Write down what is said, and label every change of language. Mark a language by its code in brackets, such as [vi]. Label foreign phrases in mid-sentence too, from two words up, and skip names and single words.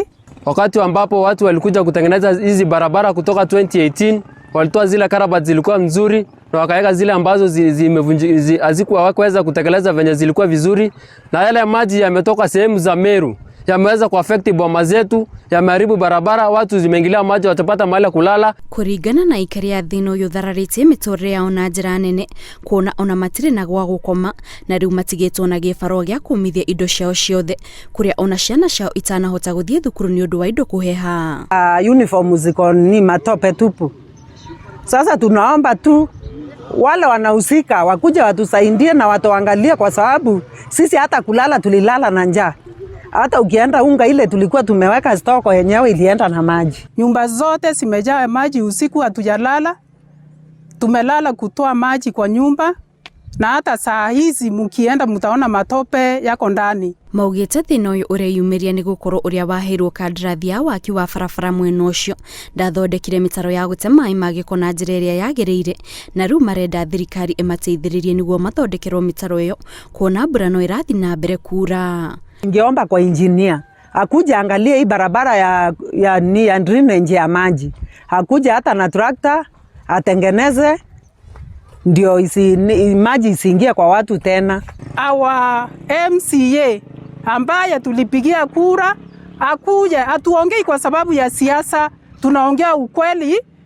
[sw] Wakati ambapo watu walikuja kutengeneza hizi barabara kutoka 2018, walitoa zile karabati zilikuwa nzuri na wakaweka zile ambazo hazikuwa hawakuweza kutekeleza venye zilikuwa vizuri, na yale maji yametoka sehemu za Meru yameweza kuaffect boma zetu, yameharibu barabara, watu zimeingilia maji watapata mahali kulala. [ki] Kuringana na aikari a thĩna ũyũ thararĩtie mĩtũrĩre yao na njĩra nene, kuona ona matirĩ na gwa gũkoma, na rĩu matigĩtwo na gĩbarũa gĩa kũmithia indo ciao ciothe, kũrĩa ona ciana ciao itanahota gũthiĩ thukuru nĩ ũndũ wa indo kũheha. [sw] Uniform ziko ni matope tupu. Sasa tunaomba tu wale wanahusika wakuja watusaidie na watuangalie, kwa sababu sisi hata kulala tulilala na njaa. Hata ukienda unga ile tulikuwa tumeweka stoko yenyewe ilienda na maji. Nyumba zote zimejaa maji, usiku hatujalala. Tumelala kutoa maji kwa nyumba, na hata saa hizi mkienda mtaona matope yako ndani. [ki] Maugĩte thĩna ũyũ ũreyumĩria nĩ gũkorwo ũrĩa waheirwo kandarathi ya waki wa barabara mwena ũcio ndathondekire mĩtaro ya gũte mai ma gĩko na njĩra ĩrĩa yagĩrĩire, na rĩu marenda thirikari ĩmateithĩrĩrie nĩguo mathondekerwo mĩtaro ĩyo, kuona mbura no ĩrathiĩ na mbere kura. [sw] Ningeomba kwa engineer akuja angalie hii barabara ya drainage ya maji, akuja hata na tractor atengeneze ndio maji isiingie kwa watu tena. [en] Our MCA [sw] ambaye tulipigia kura akuja atuongei kwa sababu ya siasa, tunaongea ukweli.